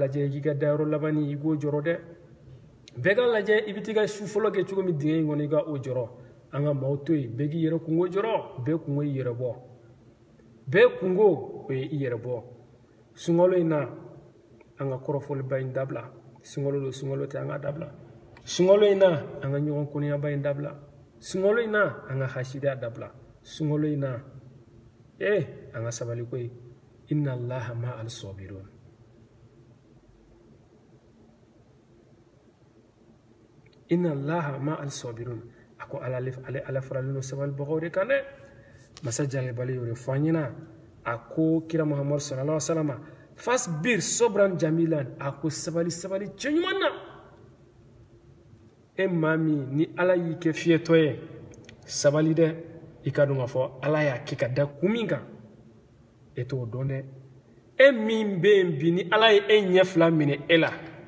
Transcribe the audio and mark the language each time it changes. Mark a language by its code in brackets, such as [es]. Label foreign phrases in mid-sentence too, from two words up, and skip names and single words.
[bm] lajɛ i ka dayɔrɔ labanni i k'o jɔrɔ dɛ bɛɛ ka lajɛ i bɛ t'i ka su fɔlɔ kɛ cogo min dingɛ in kɔnɔ i ka o jɔrɔ an ka maaw to yen bɛɛ k'i yɛrɛ kungo jɔrɔ bɛɛ kungo y'i yɛrɛ bɔ bɛɛ kungo o ye i yɛrɛ bɔ sunkalo in na an ka kɔrɔfɔliba in dabila sunkalo don sunkalo tɛ an ka dabila sunkalo in na an ka ɲɔgɔn kɔnɔyaba in dabila sunkalo in na an ka hasidiya dabila sunkalo in na an ka sabali koyi [ar] إن الله مع الصابرين إن الله مع الصابرين [bm] a ko ala faralen don sabalibagaw de kan dɛ masa jalibali y'o de fɔ an ɲɛna a ko kira muhammadu [ar] صلى الله عليه وسلم فاصبر صبرا جميلا [bm] a ko sabali cɛ ɲuman na maa min ni ala y'i kɛ fiyɛtɔ ye sabali dɛ i ka dɔn k'a fɔ ala y'a kɛ ka da kun min kan e t'o dɔn dɛ min bɛ yen bi ni ala ye ɲɛ fila minɛ e la